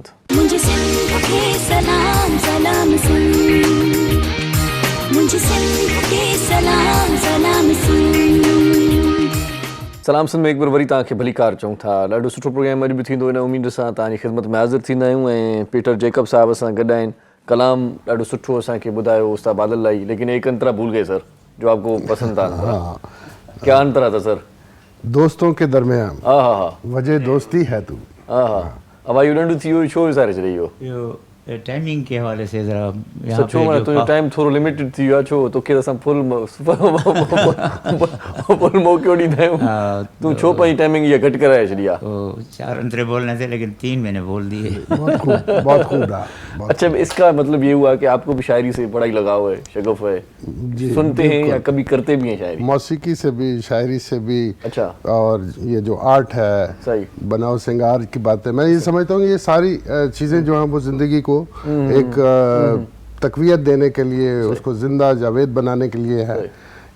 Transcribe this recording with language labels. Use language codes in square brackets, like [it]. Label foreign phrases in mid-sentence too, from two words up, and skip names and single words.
[ur] مجھے سندھ کے سلام سلام سندھ، مجھے سندھ کے سلام سلام سندھ. [sd] सलाम सिंध में हिकु बार वरी तव्हांखे भली कार चऊं था। ॾाढो सुठो प्रोग्राम अॼु बि थींदो, इन उमेद सां तव्हांजी ख़िदमत में हाज़िर थींदा आहियूं। ऐं पीटर जेकब साहिब असां गॾु आहिनि। कलाम ॾाढो सुठो असांखे ॿुधायो उस्ताद बादल लाई, [ur] لیکن ایک انترا بھول گئے سر جو آپ کو پسند تھا. کیا انترا تھا سر? دوستوں کے درمیان हाँ हाँ हाँ وجہ دوستی ہے تو. [sd] हाँ हाँ अब आयु ॾंढु थी वियो, छो विसारे छॾी इहो? [ur] یو ٹائمنگ کے حوالے سے ذرا [sd] सचो माना तुंहिंजो टाइम थोरो लिमिटेड थी वियो आहे, छो तोखे असां फुल मौक़ो ॾींदा आहियूं, तूं छो पंहिंजी टाइमिंग इहा घटि कराए छॾी आहे? [ur] 4 انترے بولنے تھے لیکن 3 میں نے بول دیے. بہت خوب رہا. اچھا، اس کا مطلب یہ ہوا کہ آپ کو بھی شاعری سے بڑا ہی لگاؤ ہے، شغف ہے، سنتے ہیں یا کبھی کرتے بھی ہیں شاعری? موسیقی سے بھی، شاعری سے بھی. अच्छा। اور یہ جو آرٹ ہے, सही, بناؤ سنگار کی باتیں، میں یہ سمجھتا ہوں یہ ساری چیزیں جو ہیں وہ زندگی کو ایک تقویت دینے کے لیے، اس کو زندہ جاوید بنانے کے لیے ہے.